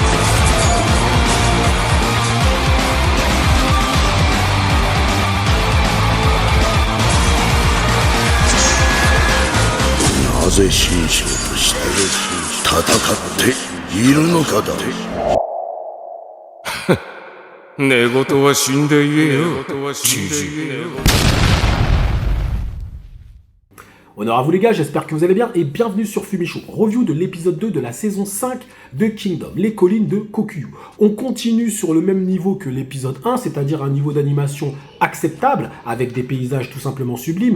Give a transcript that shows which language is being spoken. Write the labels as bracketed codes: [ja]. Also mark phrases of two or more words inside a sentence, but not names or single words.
[ja] なぜ神将として戦っているのかだ。寝言は死んで言えよ、じじい。 [fr] Honneur à vous les gars, j'espère que vous allez bien et bienvenue sur Fumichaud, review de l'épisode 2 de la saison 5 de Kingdom, les collines de Kokuyu. On continue sur le même niveau que l'épisode 1, c'est-à-dire un niveau d'animation acceptable, avec des paysages tout simplement sublimes.